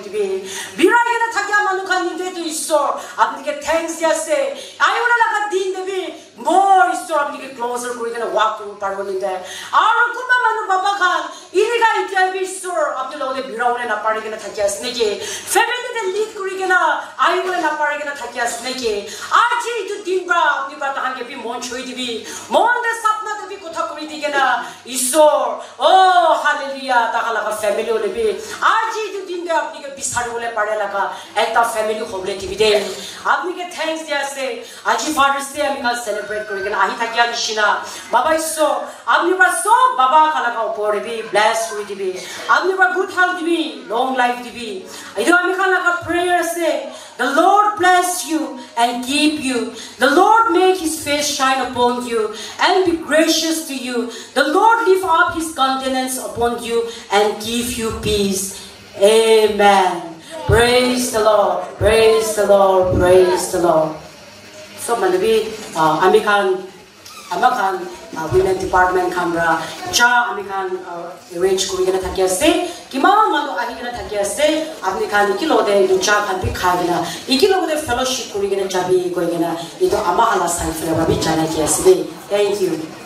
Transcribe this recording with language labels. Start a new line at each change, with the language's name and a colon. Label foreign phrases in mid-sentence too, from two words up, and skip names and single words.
Naga Pidgin: dibi bira kena thakya manu khan ninde tu Ishwar apni ke thanks diase ayona laga din debi more Ishwar apni ke closer kuri kena walk to parbo ninde aro kunba manu baba khan iniga ityabi sur apni logde biraune na pare kena thakya asne ke family de lead kuri kena ayule na pare kena thakya asne ke aji tu dinba apni ba tahan ke bi mon choi dibi mon de sapna de bi kotha kuri di kena isor oh hallelujah takala ka family ole bi aji tu din de apni ke bisar bole pare laga ekta family khoble dibi de apni ke thanks dia se aji Father's Day ami ka celebrate kuri kena ahi thakya nishina baba iso apni ba so baba khala ka upor bi bless kuri dibi apni ba
English: good health
Naga Pidgin: dibi long life dibi ido ami khala ka prayer se
English: the Lord bless you and keep you the Lord make his face shine upon you and be gracious to you the Lord lift up his countenance upon you and give you peace amen praise the Lord praise the Lord praise the Lord so
Naga Pidgin: manabi ami khan
English: women department
Naga Pidgin: camera cha ami khan arrange kuri kena thaki ase kima manu ahi kena thaki ase apni khan ikilo de cha khan bi khai kena ikilo de fellowship kuri kena chabi koi kena ito ama hala sai flavor bi chana ki ase
English: thank you